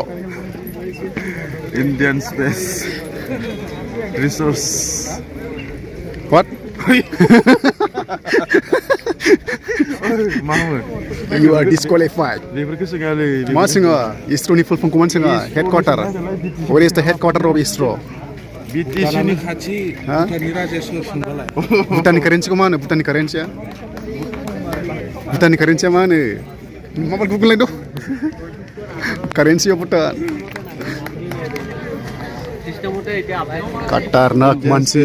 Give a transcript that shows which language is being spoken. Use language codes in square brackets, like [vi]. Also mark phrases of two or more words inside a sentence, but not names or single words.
[en] Indian Space Resource what you are disqualified [brx] बेफोरखौ सोङालै मा सोङा ISRO नि [en] full form [brx] मा सोङा हेडक्वार्टार [en] where is the headquarter of ISRO [brx] BTC नि खाथि भुटाननि राजेश्वर सोंबालाय भुटाननि कारेन्सिखौ मा होनो भुटाननि कारेन्सिया मा होनो माबा गुगल नायदो [en] currency of Bhutan [brx] खतरनाक मानसि